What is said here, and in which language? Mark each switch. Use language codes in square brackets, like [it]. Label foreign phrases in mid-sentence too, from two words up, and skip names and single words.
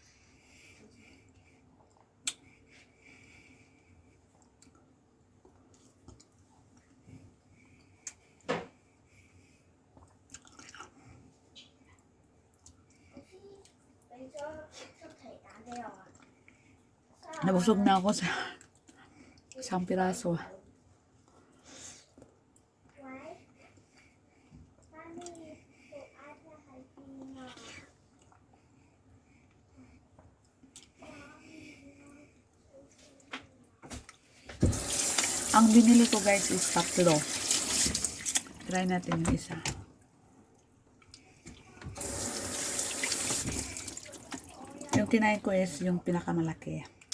[yue] 俾咗出題打俾我啊！ [tl] Nabusog na ako sa isang piraso. [yue] 喂，媽咪，部 iPad 喺邊啊？ [tl] Ang binili ko guys is tatlo. Try natin yung isa. Yung kinain ko is yung pinakamalaki.